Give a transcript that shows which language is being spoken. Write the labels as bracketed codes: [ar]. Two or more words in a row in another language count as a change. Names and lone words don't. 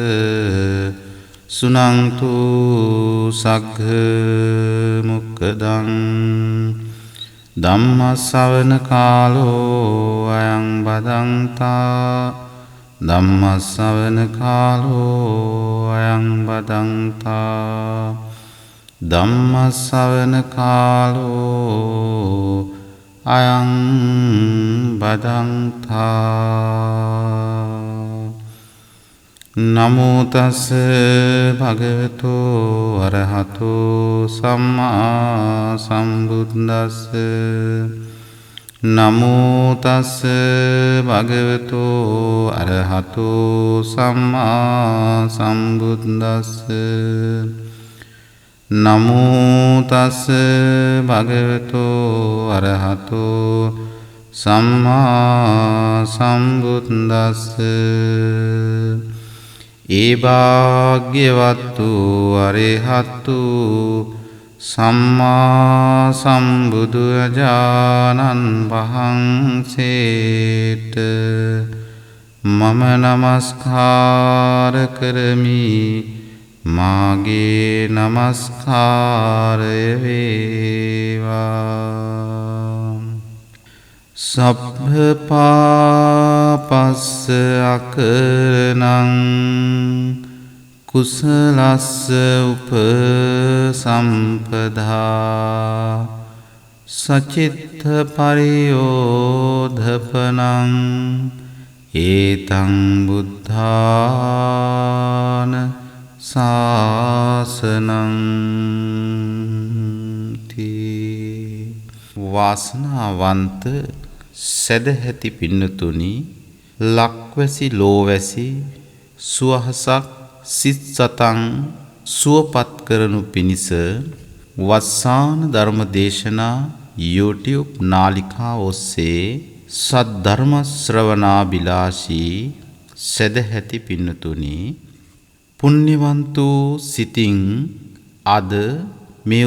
[pi] සුනන්තු සග්ග මොක්ඛදං ධම්ම ශ්‍රවණ කාලෝ අයං බදන්තා ධම්ම ශ්‍රවණ කාලෝ අයං බදන්තා ධම්ම ශ්‍රවණ කාලෝ අයං බදන්තා. නමෝ තස් භගවතු අරහතෝ සම්මා සම්බුද්දස්ස. නමෝ තස් භගවතු අරහතෝ සම්මා සම්බුද්දස්ස. නමෝ තස් භගවතු අරහතෝ සම්මා සම්බුද්දස්ස. [si] ඒ භාග්‍යවත්තු අරහතු සම්මා සම්බුදුරජාණන් වහන්සේට මම නමස්කාර කරමි. මාගේ නමස්කාරය වේවා. [pi] සබ්බ පාපස්ස අකරණං කුසලස්ස උපසම්පදා සචිත්ත පරියෝධපනං ඒතං බුද්ධාන ශාසනං තී. [si] වාසනාවන්ත සදහැති පින්නතුනි, ලක්වැසි ලෝවැසි සුවහසක් සිත් සතන් සුවපත් කරනු පිණිස වස්සාන ධර්ම දේශනා YouTube නාලිකාව ඔස්සේ සද්ධර්ම ශ්‍රවණාබිලාෂී සදහැති පින්නතුනි, පුණ්‍යවන්ත සිතින් අද මේ